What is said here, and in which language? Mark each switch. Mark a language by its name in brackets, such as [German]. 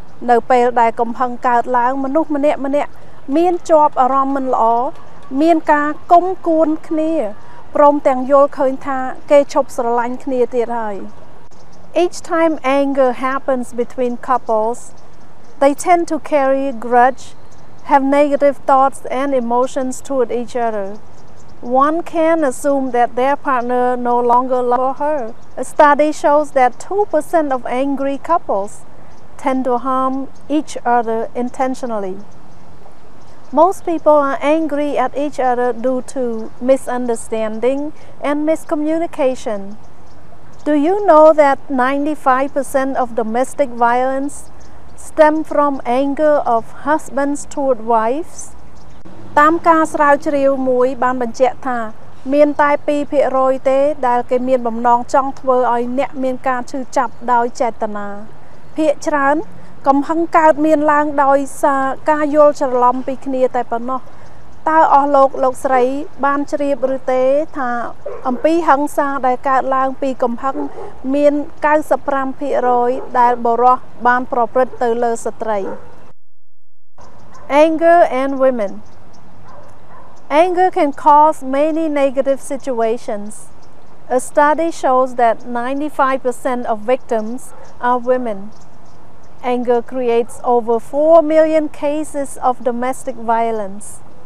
[Khmer] នៅពេលដែលកំហឹងកើតឡើងមនុស្សម្នាក់មានជាប់អារម្មណ៍មិនល្អមានការគុំគួនគ្នាព្រមទាំងយល់ឃើញថាគេឈប់ស្រឡាញ់គ្នាទៀតហើយ [English] Each time anger happens between couples, they tend to carry a grudge, have negative thoughts and emotions toward each other. One can assume that their partner no longer loves her. A study shows that 2% of angry couples tend to harm each other intentionally. Most people are angry at each other due to misunderstanding and miscommunication. Do you know that 95% of domestic violence stem from anger of husbands toward wives? [Khmer] តាមការស្រាវជ្រាវមួយបានបញ្ជាក់ថាមានតែ 2% ទេដែលគេមានបំណងចង់ធ្វើឲ្យអ្នកមានការឈឺចាប់ដោយចេតនាភាគច្រើនកំហឹងកើតមានឡើងដោយសារការយល់ច្រឡំពីគ្នាតែប៉ុណ្ណោះតើអស់លោកស្រីបានជ្រាបឬទេថាអំពីហិង្សាដែលកើតឡើងពីកំហឹងមាន 95% ដែលបុរសបានប្រព្រឹត្តទៅលើស្ត្រី [English] Anger and women. Anger can cause many negative situations. A study shows that 95% of victims are women. Anger creates over 4 million cases of domestic violence.